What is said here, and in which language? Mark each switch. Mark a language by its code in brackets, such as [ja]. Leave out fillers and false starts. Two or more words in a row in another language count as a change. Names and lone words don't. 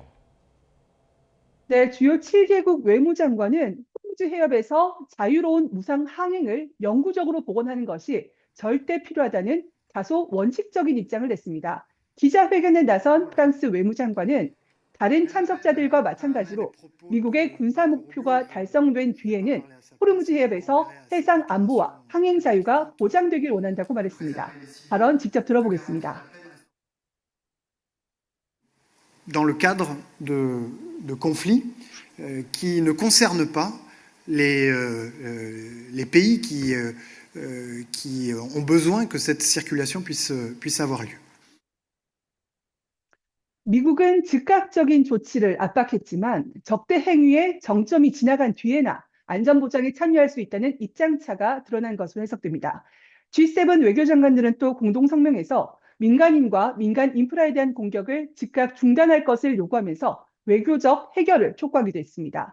[ko] 네, 주요 7개국 외무장관은 호르무즈 해협에서 자유로운 무상 항행을 영구적으로 복원하는 것이 절대 필요하다는 다소 원칙적인 입장을 냈습니다. 기자회견에 나선 프랑스 외무장관은 다른 참석자들과 마찬가지로 미국의 군사 목표가 달성된 뒤에는 호르무즈 해협에서 해상 안보와 항행 자유가 보장되길 원한다고 말했습니다. 발언 직접 들어보겠습니다. [fr] Dans le cadre de conflits qui ne concernent pas les pays qui ont besoin que cette circulation puisse avoir lieu. [ko] 미국은 즉각적인 조치를 압박했지만 적대 행위의 정점이 지나간 뒤에나 안전보장에 참여할 수 있다는 입장차가 드러난 것으로 해석됩니다. G7 외교장관들은 또 공동성명에서 민간인과 민간 인프라에 대한 공격을 즉각 중단할 것을 요구하면서 외교적 해결을 촉구하기도 했습니다.